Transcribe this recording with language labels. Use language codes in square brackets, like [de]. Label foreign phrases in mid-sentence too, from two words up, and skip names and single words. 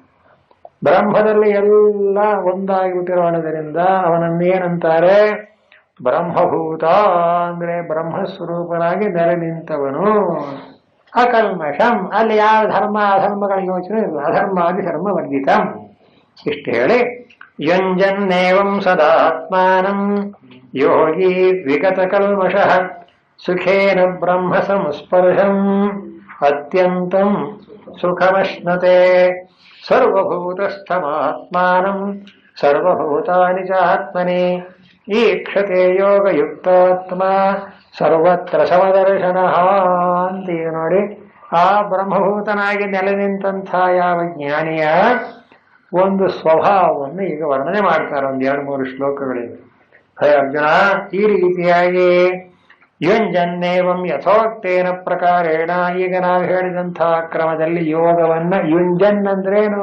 [kn] ಬ್ರಹ್ಮದಲ್ಲಿ ಎಲ್ಲ ಒಂದಾಗಿಬಿಟ್ಟಿರೋಣದರಿಂದ ಅವನನ್ನೇನಂತಾರೆ? ಬ್ರಹ್ಮಭೂತ ಅಂದ್ರೆ ಬ್ರಹ್ಮಸ್ವರೂಪನಾಗಿ ನೆಲೆ ನಿಂತವನು. ಅಕಲ್ಮಷಂ. ಅಲ್ಲಿ ಯಾವ ಧರ್ಮ ಅಧರ್ಮಗಳ ಯೋಚನೆ ಇಲ್ಲ. [sa] ಅಧರ್ಮಾದಿ ಧರ್ಮ ವರ್ಜಿತಂ. [kn] ಇಷ್ಟು ಹೇಳಿ [sa] ಯುಂಜನ್ನೇವಂ ಸದಾತ್ಮಾನಂ ಯೋಗಿ ವಿಗತ ಕಲ್ಮಷಃ ಸುಖೇನ ಬ್ರಹ್ಮ ಸಂಸ್ಪರ್ಶಂ ಅತ್ಯಂತಂ ಸುಖಮಶ್ನತೆ ಸರ್ವಭೂತಸ್ಥಮಾತ್ಮಾನಂ ಸರ್ವಭೂತಾನಿ ಚ ಆತ್ಮನಿ ಈಕ್ಷತೆ ಯೋಗಯುಕ್ತಾತ್ಮ ಸರ್ವತ್ರ ಸಮದರ್ಶನಃ [kn] ಅಂತೀಗ ನೋಡಿ. ಆ ಬ್ರಹ್ಮಭೂತನಾಗಿ ನೆಲೆ ನಿಂತಹ ಯಾವ ಜ್ಞಾನಿಯ ಒಂದು ಸ್ವಭಾವವನ್ನು ಈಗ ವರ್ಣನೆ ಮಾಡ್ತಾರೆ ಒಂದು 2-3 ಶ್ಲೋಕಗಳಿಂದ. ಹೇ ಅರ್ಜುನ, ಈ ರೀತಿಯಾಗಿ [sa] ಯುಂಜನ್ನೇವಂ ಯಥೋಕ್ತೇನ ಪ್ರಕಾರೇಣ, [kn] ಈಗ ನಾವು ಹೇಳಿದಂತಹ ಕ್ರಮದಲ್ಲಿ ಯೋಗವನ್ನ, ಯುಂಜನ್ ಅಂದ್ರೇನು?